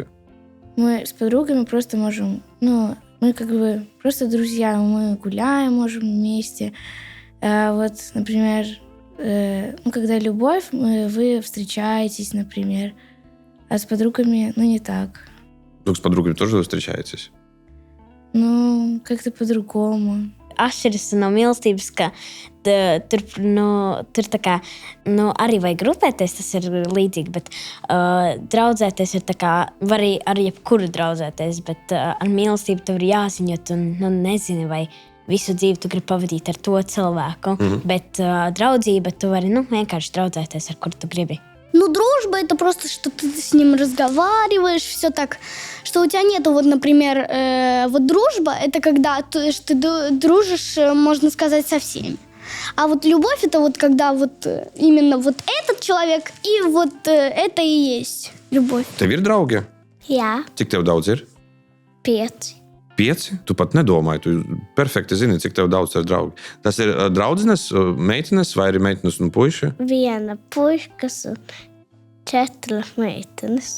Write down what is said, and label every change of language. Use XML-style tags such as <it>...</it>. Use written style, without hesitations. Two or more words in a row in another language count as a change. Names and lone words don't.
<ru>Мы с подругами просто можем, мы как бы просто друзья, мы гуляем, можем вместе. Вот, например, когда любовь, вы встречаетесь, например, а с подругами, не так. Вдруг с подругами тоже вы встречаетесь? Как-то по-другому.</ru> <lv>Atšķiras no mīlestības, ka tur tā kā, arī vajag grupēties, tas ir līdzīgi, bet draudzēties ir tā kā, var arī ar jebkuru draudzēties, bet ar mīlestību tev ir jāziņo, tu nezini, vai visu dzīvi tu gribi pavadīt ar to cilvēku, bet draudzība tu vari, vienkārši draudzēties, ar kuru tu gribi.</lv> <ru>Дружба — это просто, что ты с ним разговариваешь, все так, что у тебя нету, вот, например, вот дружба — это когда ты дружишь, можно сказать, со всеми. А вот любовь — это вот когда вот именно вот этот человек, и вот это и есть любовь.</ru> <lv>Tev ir draugi? Jā, Cik tev daudz ir? 5. 5? Tu pat nedomāji, tu perfekti zini, cik tev daudz ir draugi. Tas ir draudzenes, meitenes vai arī meitenes un puiši? Viena puikas un 4 meitenes.</lv>